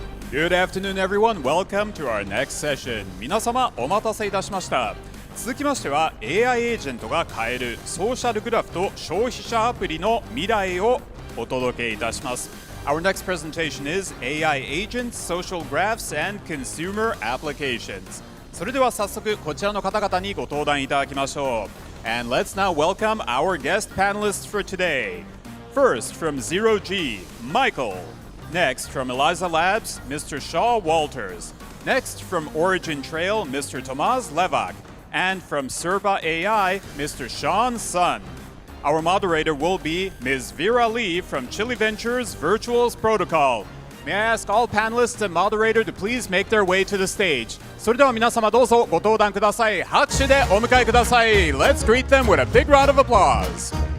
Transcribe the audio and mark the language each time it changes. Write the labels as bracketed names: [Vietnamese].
[English] Good afternoon, everyone. Welcome to our next session. [Japanese] 皆様お待たせいたしました。続きましては AI エージェントが変えるソーシャルグラフと消費者アプリの未来をお届けいたします。 [English] Our next presentation is AI agents, social graphs, and consumer applications. [Japanese] それでは早速こちらの方々にご登壇いただきましょう。 [English] And let's now welcome our guest panelists for today. First, from Zero G, Michael. Next, from Eliza Labs, Mr. Shaw Walters. Next, from Origin Trail, Mr. Tomaz Levak. And from XerpaAI, Mr. Sean Sun. Our moderator will be Ms. Vera Lee from Chili Ventures Virtuals Protocol. May I ask all panelists and moderator to please make their way to the stage. [Japanese] それでは皆様どうぞご登壇ください。拍手でお迎えください。 [English] Let's greet them with a big round of applause.